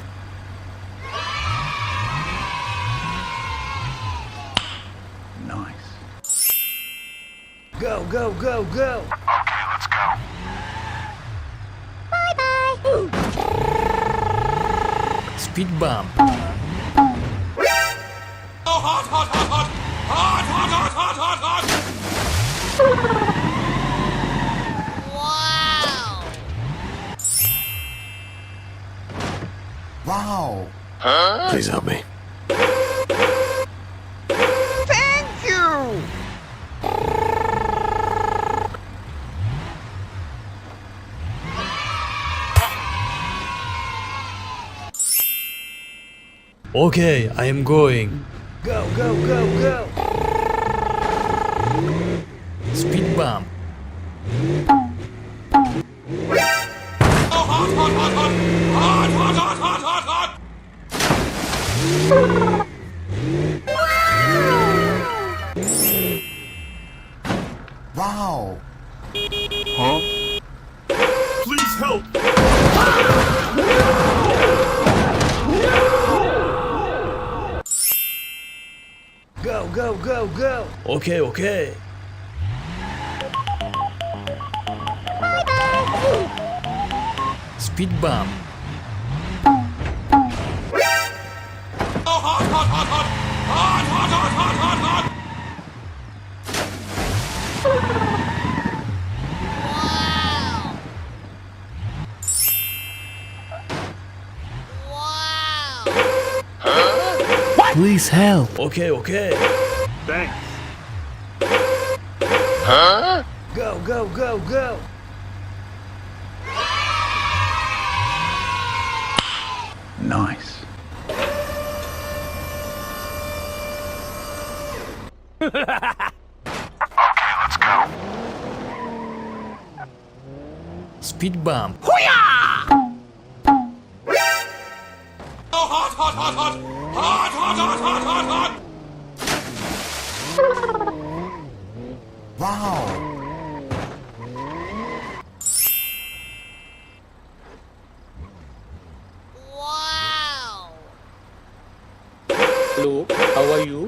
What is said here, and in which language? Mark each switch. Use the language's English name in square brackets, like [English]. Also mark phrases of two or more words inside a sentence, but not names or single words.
[English] Nice. Go, go, go, go! Okay, let's go. Speed bump. Oh, hot, hot, hot, hot! Hot, hot, hot, hot, hot, hot! Wow. Please help me. Thank you! Okay, I am going. Go, go, go, go! Speed bump. Oh, hot, hot, hot, hot! Hot, hot, hot, hot, hot, hot! Wow. Please help! Go, go, go, go! Okay, okay. Speed bump. Oh, hot, hot, hot, hot! Hot, hot, hot, hot, hot, hot! Please help. Okay, okay. Thanks. Go, go, go, go! Nice. Okay, let's go. Speed bump. Oh, hot, hot, hot, hot! Hot, hot, hot, hot, hot, hot! Wow. Hello, how are you?